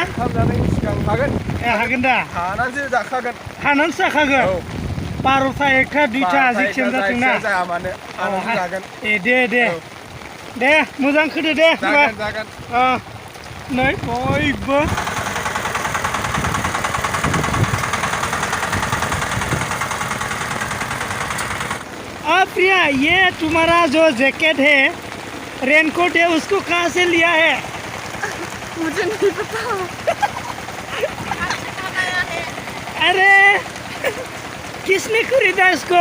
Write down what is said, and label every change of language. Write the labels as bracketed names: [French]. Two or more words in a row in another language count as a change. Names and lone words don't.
[Bodo] ओंखाम जानायनि सिगां हागोन हागोन दा हानानैसो जाखागोन 12टा 1टा 2टा जेखियानो जाथों ना जाया मानो हानानै जागोन दे मोजां खोदो दे जागोन नै बयबो [Hindi] प्रिया ये तुम्हारा जो जैकेट है रेनकोट है उसको कहाँ से लिया है मुझे नहीं पता अरे किसने खरीदा इसको